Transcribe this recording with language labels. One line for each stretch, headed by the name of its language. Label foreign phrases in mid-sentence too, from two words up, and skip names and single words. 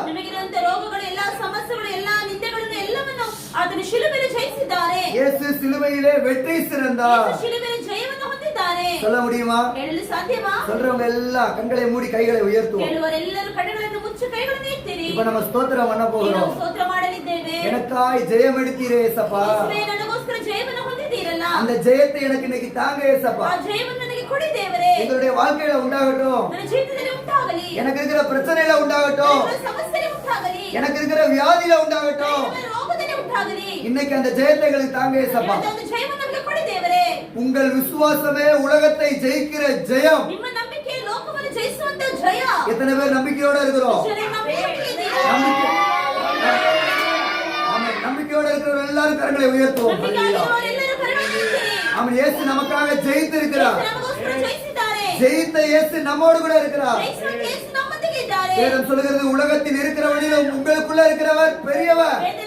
Kannada: ನಿಮಗಿರುವಂತ ರೋಗಗಳು, ಎಲ್ಲಾ ಸಮಸ್ಯೆಗಳು, ಎಲ್ಲಾ ನಿಂದೆಗಳನ್ನು ಎಲ್ಲವನ್ನು ಆತನು ಶಿಲುಬೆಯಲ್ಲಿ ಜಯಿಸಿದ್ದಾರೆ.
Tamil: இயேசு சிலுவையிலே வெற்றி சிறந்தார்.
Kannada: ಯೇಸು ಶಿಲುಬೆಯಲ್ಲಿ ಜಯವನ್ನು ಹೊಂದಿದ್ದಾರೆ.
Tamil: சொல்ல முடியுமா?
Kannada: ಹೇಳಲು ಸಾಧ್ಯವಾ?
Tamil: சொல்றவங்க எல்லாம் கண்களை மூடி கைகளை உயர்த்துவோம்.
Kannada: ಹೇಳುವರೆಲ್ಲರೂ ಕಣ್ಣುಗಳನ್ನು ಮುಚ್ಚಿ ಕೈಗಳನ್ನು ಎತ್ತಿರಿ.
Tamil: இப்ப நம்ம ஸ்தோத்திரம் பண்ண போகிறோம்.
Kannada: ಸ್ತೋತ್ರ ಮಾಡಲಿದ್ದೇವೆ.
Tamil: எனக்காய் ஜெயம் எடுத்தீரே ஏசப்பா.
Kannada: ಯೇಸುವೇ, ನನಗೋಸ್ಕರ ಜಯವನ್ನು ಹೊಂದಿದ್ದೀರಲ್ಲ.
Tamil: அந்த ஜெயத்தை எனக்கு இன்னைக்கு தாங்க ஏசப்பா.
Kannada: ಆ ಜಯವನ್ನು ನನಗೆ ಕೊಡಿ ದೇವರೇ.
Tamil: எங்களுடைய வாழ்க்கையில உண்டாகட்டும்.
Kannada: ನನ್ನ ಜೀವಿತದಲ್ಲಿ ಉಂಟಾಗಲಿ.
Tamil: எனக்கு இருக்கிற பிரச்சனையில உண்டாகட்டும்.
Kannada: ನನ್ನ ಸಮಸ್ಯೆಯಲ್ಲಿ ಉಂಟಾಗಲಿ.
Tamil: எனக்கு இருக்கிற வியாதியில உண்டாகட்டும்.
Kannada: ನನ್ನ ರೋಗದಲ್ಲಿ ಉಂಟಾಗಲಿ.
Tamil: இன்னைக்கு அந்த ஜெயத்தை எங்களுக்கு தாங்க ஏசப்பா.
Kannada: அந்த ಜಯವನ್ನು ನಮಗೆ ಕೊಡಿ ದೇವರೇ.
Tamil: உங்கள் விசுவாசமே உலகத்தை ஜெயிக்கிற ஜெயம்.
Kannada: ನಿಮ್ಮ ನಂಬಿಕೆ ಲೋಕವನ್ನು ಜಯಿಸುವಂತ ಜಯ.
Tamil: எத்தனை பேர் நம்பிக்கையோட இருக்கிறோம்? நம்பிக்கை. ஆமென். நம்பிக்கையோட இருக்கிற எல்லாரும் கரங்களை உயர்த்துவோம். ஹல்லேலூயா. ஆமென். இயேசு நமக்காக ஜெயித்து இருக்கிறார். ஜெயித்த இயேசு நம்மோடு கூட இருக்கிறார். வேதம் சொல்கிறது உலகத்தில் இருக்கிறவனிலும் உங்களுக்குள்ள இருக்கிறவர் பெரியவர்.